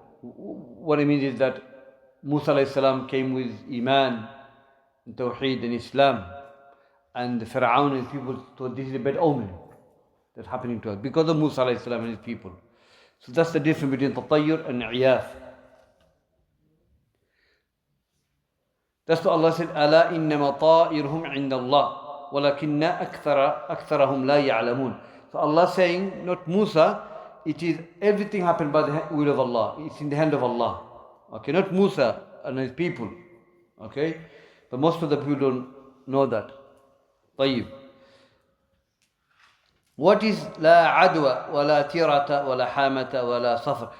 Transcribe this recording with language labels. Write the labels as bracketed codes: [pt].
[en] What I mean is that Musa alayhi salam came with Iman and Tawheed and Islam. And the Pharaoh and people thought this is a bad omen that's happening to us because of Musa alayhi salam and his people. So that's the difference between tatayyur and iyaf. That's what Allah said, [ar] أَلَا إِنَّمَا طَائِرُهُمْ عِنْدَ اللَّهِ وَلَكِنَّ أَكْثَرَهُمْ لَا يَعْلَمُونَ. [en] So Allah saying, not Musa, it is everything happened by the will of Allah. It's in the hand of Allah. Okay, not Musa and his people. Okay, but most of the people don't know that. [ar] طيب. [en] What is [ar] لا عدوى ولا تيرة ولا حامة ولا صفر?